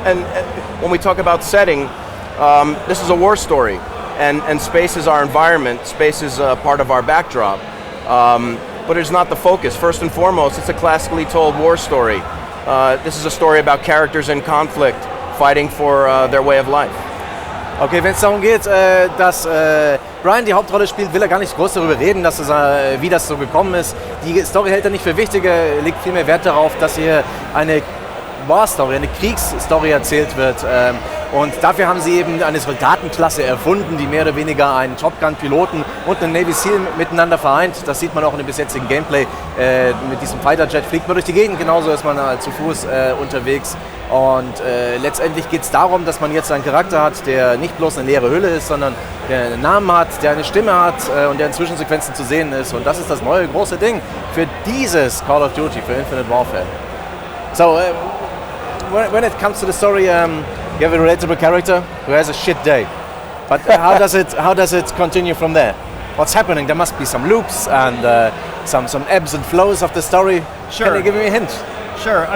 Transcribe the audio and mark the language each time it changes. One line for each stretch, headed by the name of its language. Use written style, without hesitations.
English: And when we talk about setting, this is a war story, and space is our environment. Space is part of our backdrop, but it's not the focus. First and foremost, it's a classically told war story. This is a story about characters in conflict, fighting for their way of life.
German: Okay, wenn es darum geht, dass Brian die Hauptrolle spielt, will er gar nicht groß darüber reden, wie das so gekommen ist. Die Story hält er nicht für wichtig, er legt viel mehr Wert darauf, dass hier eine War-Story, eine Kriegsstory erzählt wird. Und dafür haben sie eben eine Soldatenklasse erfunden, die mehr oder weniger einen Top Gun-Piloten und einen Navy Seal miteinander vereint. Das sieht man auch in dem bis jetzigen Gameplay. Mit diesem Fighter-Jet fliegt man durch die Gegend, genauso ist man zu Fuß unterwegs. Und letztendlich geht es darum, dass man jetzt einen Charakter hat, der nicht bloß eine leere Hülle ist, sondern der einen Namen hat, der eine Stimme hat und der in Zwischensequenzen zu sehen ist. Und das ist das neue große Ding für dieses Call of Duty, für Infinite Warfare.
English: So, when it comes to the story, you have a relatable character who has a shit day. But how does it continue from there? What's happening? There must be some loops and some ebbs and flows of the story. Sure. Can you give me a hint? Sure.